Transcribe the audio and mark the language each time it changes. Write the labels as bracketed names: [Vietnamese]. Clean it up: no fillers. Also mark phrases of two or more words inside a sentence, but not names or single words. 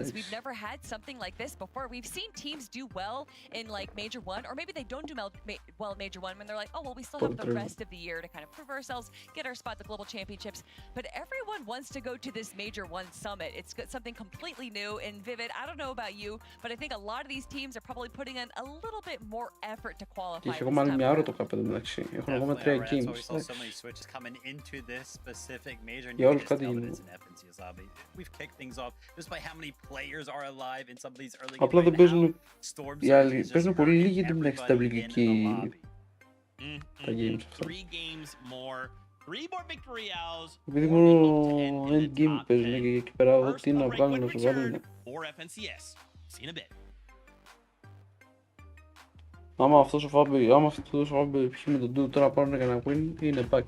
[English] We've never had something like this before. We've seen teams do well in like Major 1, or maybe they don't do well in Major 1 when they're like, oh, well, we still have the rest of the year to kind of prove ourselves, get our spot at the Global Championships. But everyone wants to go to this Major 1 summit. It's something completely new. And Vivid, I don't know about you, but I think a lot of these teams are probably putting in a little bit more effort to qualify. [Greek] Και έχω μάλλον μια ώρα το κάπεδο μεταξύ. Έχω ακόμα 3 games. [English] Specific major Yeah, all cut in. FNCS lobby. We've kicked things off just by how many players are alive in some of these early games. [Greek] Απλά δεν παίζουν οι άλλοι. Παίζουν πολύ λίγοι την μεταξύ τα αγγλική τα games αυτά. Επειδή μόνο endgame παίζουν και εκεί πέρα ό,τι να βγάλουν να σου βάλουν. Άμα αυτός ο Φάμπη πιει με τον Dude τώρα πάρουν κανένα win, είναι back.